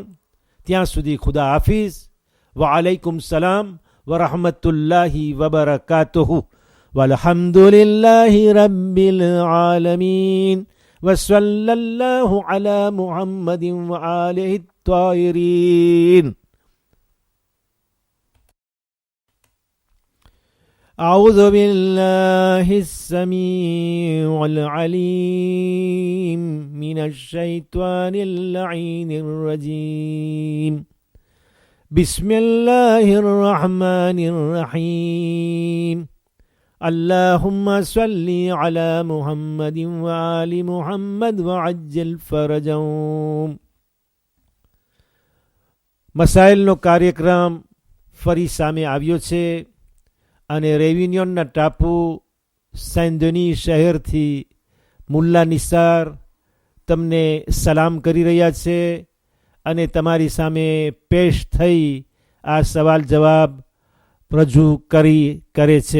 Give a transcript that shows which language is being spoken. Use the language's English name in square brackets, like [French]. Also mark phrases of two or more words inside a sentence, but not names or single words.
[Gujarati] ત્યાં સુધી ખુદા હાફિઝ. [Arabic] وعليكم السلام ورحمة الله وبركاته. والحمد لله رب العالمين. وصلى الله على محمد وآله الطاهرين. أعوذ بالله السميع العليم من الشيطان اللعين الرجيم. بسم الله الرحمن الرحيم. اللهم صل على محمد وآل محمد وعجل فرجهم. [Gujarati] મસાઇલનો કાર્યક્રમ ફરી સામે આવ્યો છે અને રેવિન્યોનના ટાપુ સેન્ડની શહેરથી મુલ્લા નિસાર તમને સલામ કરી રહ્યા છે અને તમારી સામે પેશ થઈ આ સવાલ જવાબ રજૂ કરે છે.